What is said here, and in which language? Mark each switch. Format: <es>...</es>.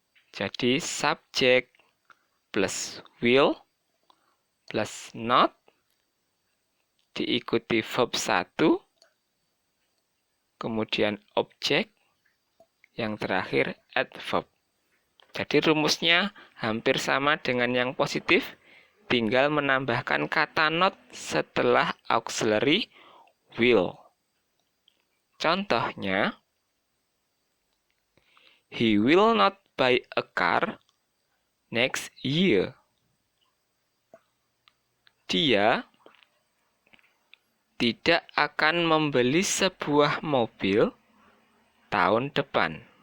<id>Jadi, subject plus will plus not diikuti verb 1, kemudian objek, yang terakhir adverb. Jadi rumusnya hampir sama dengan yang positif, tinggal menambahkan kata not setelah auxiliary will.</id> <en>Contohnya, he will not buy a car next year.</en> <id>Dia tidak akan membeli sebuah mobil tahun depan.</id>